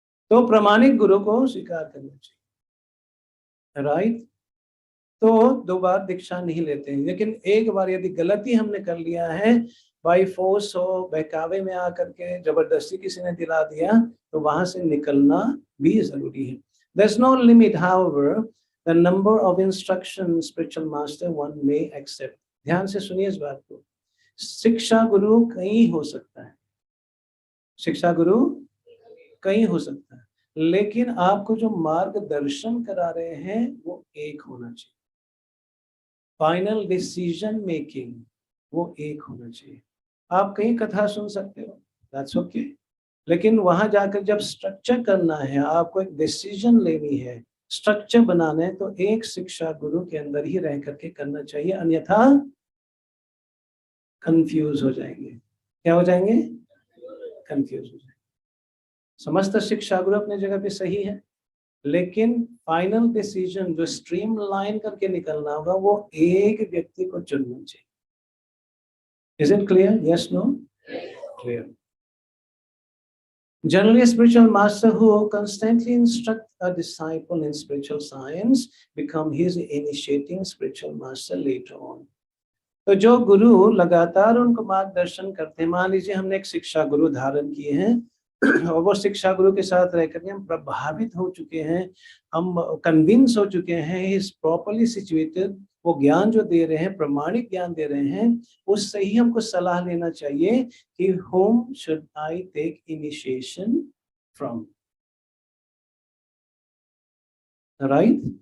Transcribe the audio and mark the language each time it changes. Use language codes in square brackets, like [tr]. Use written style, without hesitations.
[hi] तो प्रामाणिक गुरु को स्वीकार करना चाहिए, राइट? तो दो बार दीक्षा नहीं लेते हैं, लेकिन एक बार यदि गलती हमने कर लिया है, बाई फोर्स हो, बहकावे में आकर के जबरदस्ती किसी ने दिला दिया, तो वहां से निकलना भी जरूरी है। [en] There's no limit, however, the number of instruction spiritual master one may accept. [hi] ध्यान से सुनिए इस बात को। शिक्षा गुरु कई हो सकता है, शिक्षा गुरु कई हो सकता है, लेकिन आपको जो मार्गदर्शन करा रहे हैं वो एक होना चाहिए। [en] final decision making [hi] वो एक होना चाहिए। आप कहीं कथा सुन सकते हो, [en] that's okay, [hi] लेकिन वहां जाकर जब स्ट्रक्चर करना है, आपको एक डिसीजन लेनी है, स्ट्रक्चर बनाना है, तो एक शिक्षा गुरु के अंदर ही रह करके करना चाहिए, अन्यथा कंफ्यूज हो जाएंगे। क्या हो जाएंगे? कंफ्यूज हो जाएंगे। समस्त शिक्षा गुरु अपने जगह पे सही है, लेकिन फाइनल डिसीजन जो स्ट्रीमलाइन करके निकलना होगा वो एक व्यक्ति को चुनना चाहिए। [en] Is it clear? Yes, no? Clear. Generally, a spiritual master who constantly instructs a disciple in spiritual science become his initiating spiritual master later on. [hi] तो जो गुरु लगातार उनको मार्गदर्शन करते हैं, मान लीजिए हमने एक शिक्षा गुरु धारण किए हैं और वो शिक्षा गुरु के साथ रह करके हम प्रभावित हो चुके हैं, हम कन्विंस हो चुके हैं, [en] is properly situated, [hi] वो ज्ञान जो दे रहे हैं प्रमाणिक ज्ञान दे रहे हैं, उससे ही हमको सलाह लेना चाहिए कि [en] whom should I take initiation from, right?